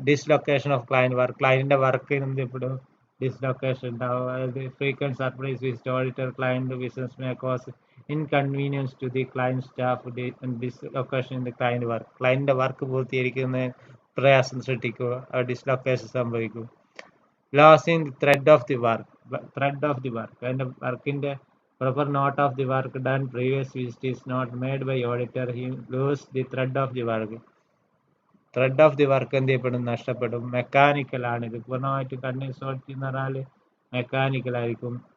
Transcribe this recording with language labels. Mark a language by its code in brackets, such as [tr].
[en] dislocation of client work, [ml] ക്ലയൻറ്റിൻ്റെ work എന്ത് ചെയ്യപ്പെടും, dislocation ഉണ്ടാവും. [en] അതായത് frequent surprise visit auditor client business may cause inconvenience to the client staff, dislocation in the client work, [ml] ക്ലയൻറ്റിൻ്റെ work പൂർത്തീകരിക്കുന്നതിന് പ്രയാസം സൃഷ്ടിക്കുക, dislocation സംഭവിക്കും. [en] losing thread of the work, [ml] അതിൻ്റെ വർക്കിൻ്റെ [en] proper note of the work done previous visit is not made by auditor, he lose the thread of the work. [ml] Thread of the work എന്ത് ചെയ്യപ്പെടും, നഷ്ടപ്പെടും. Mechanical ആണ് ഇത്, പൂർണ്ണമായിട്ട് continuous audit എന്ന് പറഞ്ഞാൽ മെക്കാനിക്കൽ ആയിരിക്കും.